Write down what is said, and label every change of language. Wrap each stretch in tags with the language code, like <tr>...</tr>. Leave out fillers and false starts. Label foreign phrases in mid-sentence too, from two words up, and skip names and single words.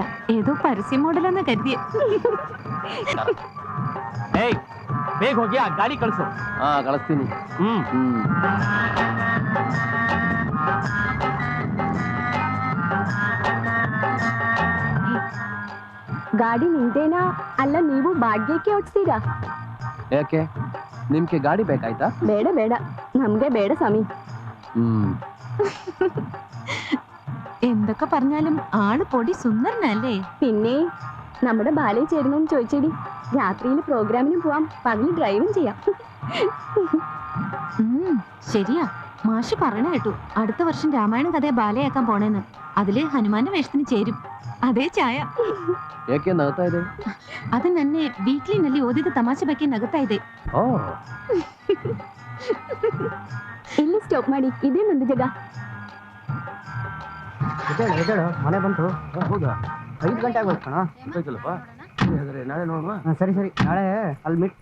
<ml>ഏതോ പരസ്യ മോഡലെന്ന് കരുതിയ.</ml> <kn>ಏಯ್ ಬೇಗ ಹೋಗಿ ಆ ಗಾಡಿ ಕಳಿಸು. ಕಳಿಸ್ತೀನಿ. ಗಾಡಿ ನಿಂತೇನಾ ಅಲ್ಲ ನೀವು ಬಾಡ್ಗೆಗೆ ಓಡಿಸ್ತೀರಾ? ಯಾಕೆ, ನಿಮ್ಗೆ ಗಾಡಿ ಬೇಕಾಯ್ತಾ? ಬೇಡ ಬೇಡ, ನಮ್ಗೆ ಬೇಡ സമി.</kn> <ml>എന്തൊക്കെ പറഞ്ഞാലും ആള് പൊടി സുന്ദരനല്ലേ? പിന്നെ നമ്മുടെ ബാലയിൽ ചേരുന്നോന്ന് ചോദിച്ചേടി. രാത്രിയിൽ പ്രോഗ്രാമിനും പോവാം, പകല് ഡ്രൈവും ചെയ്യാം. ശരിയാ, മാഷ് പറയണ കേട്ടു അടുത്ത വർഷം രാമായണം കഥയെ ബാലയാക്കാൻ പോണേന്ന്. അതില് ഹനുമാന്റെ വേഷത്തിന് ചേരും.</ml> <kn>ಅದೇ ಛಾಯ. ಏಕೆ ನಗ್ತಾ ಇದೆ? ಅದು ನನ್ನೆ ವೀಕ್ಲಿನಲ್ಲಿ ಓದಿದ ತಮಾಷೆ ಬಗ್ಗೆ ನಗುತ್ತಾ ಇದೆ. ಎಲ್ಲಿ ಸ್ಟಾಪ್ ಮಾಡಿ? ಇದೇ ನಂದು ಜಾಗ. ಮನೆ ಬಂತು. ಹೌದಾ? 5 ಗಂಟೆ ಆಗೋದು ಕಣ. ನಾಳೆ ನೋಡುವ. ಸರಿ ಸರಿ, ನಾಳೆ ಅಲ್ಲಿ ಮೀಟ್.</kn>